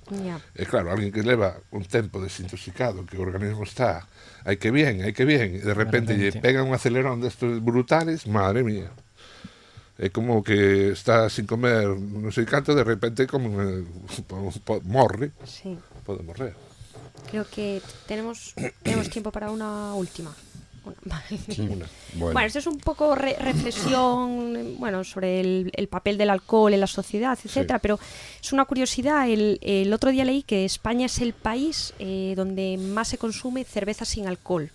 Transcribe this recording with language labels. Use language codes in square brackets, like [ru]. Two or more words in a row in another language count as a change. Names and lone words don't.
[gl] E claro, alguén que leva un tempo desintoxicado, que o organismo está, hai que bien, e de repente lle pega un acelerón destes brutales, [es] madre mía. [gl] É como que está [es] sin comer [gl] non sei canto, de repente como morre. Sí. Pode morrer. [es] Creo que tenemos tiempo para una última. Bueno, esto es un poco reflexión sobre el papel del alcohol en la sociedad, etcétera, sí. Pero es una curiosidad. El otro día leí que España es el país donde más se consume cerveza sin alcohol.